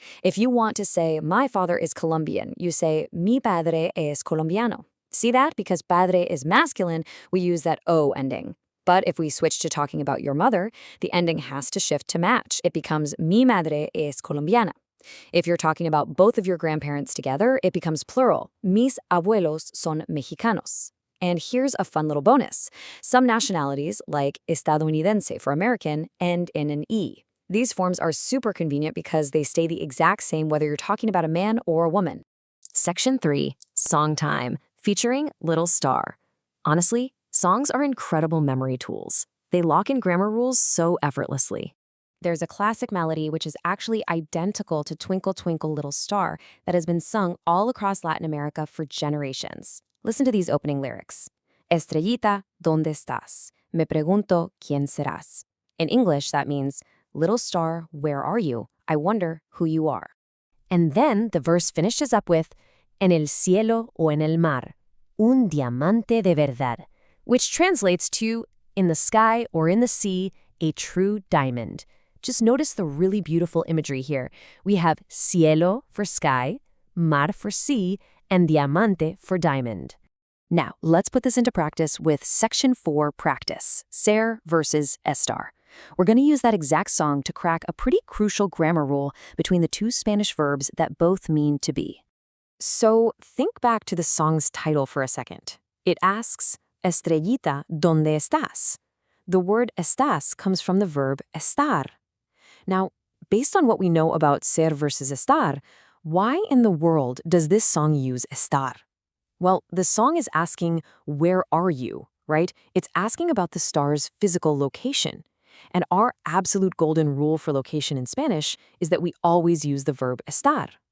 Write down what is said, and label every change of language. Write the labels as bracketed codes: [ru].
[en] If you want to say, my father is Colombian, you say, [es] mi padre es colombiano. [en] See that? Because padre is masculine, we use that O ending. But if we switch to talking about your mother, the ending has to shift to match. It becomes [es] mi madre es colombiana. [en] If you're talking about both of your grandparents together, it becomes plural. [es] Mis abuelos son mexicanos. [en] And here's a fun little bonus. Some nationalities, like estadounidense for American, end in an E. These forms are super convenient because they stay the exact same whether you're talking about a man or a woman. Section 3, Song Time, featuring Little Star. Honestly, songs are incredible memory tools. They lock in grammar rules so effortlessly. There's a classic melody which is actually identical to Twinkle Twinkle Little Star that has been sung all across Latin America for generations. Listen to these opening lyrics. [es] Estrellita, ¿dónde estás? Me pregunto, ¿quién serás? [en] In English, that means, little star, where are you? I wonder who you are. And then the verse finishes up with, [es] en el cielo o en el mar, un diamante de verdad, [en] which translates to, in the sky or in the sea, a true diamond. Just notice the really beautiful imagery here. We have cielo for sky, mar for sea, and diamante for diamond. Now, let's put this into practice with section 4 practice, ser versus estar. We're going to use that exact song to crack a pretty crucial grammar rule between the two Spanish verbs that both mean to be. So think back to the song's title for a second. It asks, [es] Estrellita, ¿dónde estás? [en] The word estás comes from the verb estar. Now, based on what we know about ser versus estar, why in the world does this song use estar? Well, the song is asking, where are you, right? It's asking about the star's physical location. And our absolute golden rule for location in Spanish is that we always use the verb estar.